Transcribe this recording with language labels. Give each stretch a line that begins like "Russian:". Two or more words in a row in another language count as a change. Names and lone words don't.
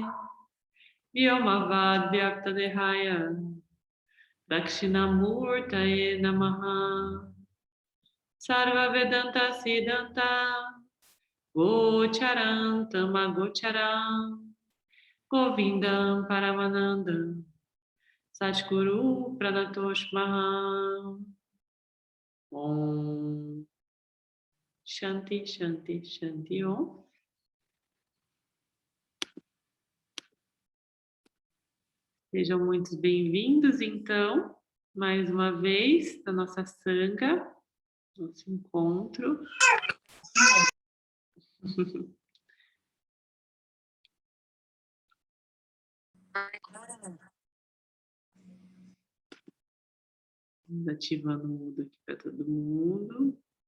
Sanskrit: व्योमवद् व्याप्तदेहाय दक्षिणामूर्तये नमः सर्व वेदान्त सिद्धान्त गोचरं तम् अगोचरम् गोविन्दं परमानन्दं सद्गुरुं प्रणतोऽस्म्यहम् ॐ शान्तिः शान्तिः शान्तिः ॐ.
Portuguese: Sejam muito bem-vindos, então, mais uma vez, na nossa Sangha, nosso encontro. Ativando o mudo aqui para todo mundo.